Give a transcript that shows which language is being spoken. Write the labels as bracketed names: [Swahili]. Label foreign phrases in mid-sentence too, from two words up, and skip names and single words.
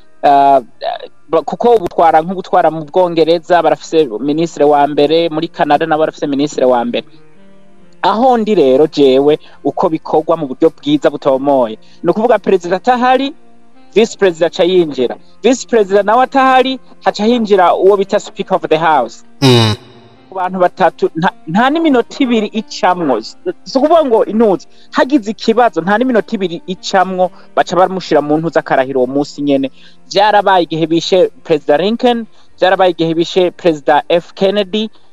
[Rundi] kuko ubutwara mu Bwongereza barafise ministre wa mbere muri Canada nabo barafise ministre wa mbere aho ndi rero jewe uko bikorwa mu buryo bwiza butomoye no kuvuga president atahari [English] vice president [Rundi] acayinjira [English] vice president [Rundi] nawe atahari haca hinjira uwo bita [English] speaker of the house [Rundi] abantu batatu nta n'iminota 2 icamwo so kuvuga ngo intuzi hagize ikibazo nta n'iminota 2 icamwo baca bamushira mu ntuza karahira uwo munsi nyene byarabaye igihe bishe president Lincoln byarabaye igihe bishe president F Kennedy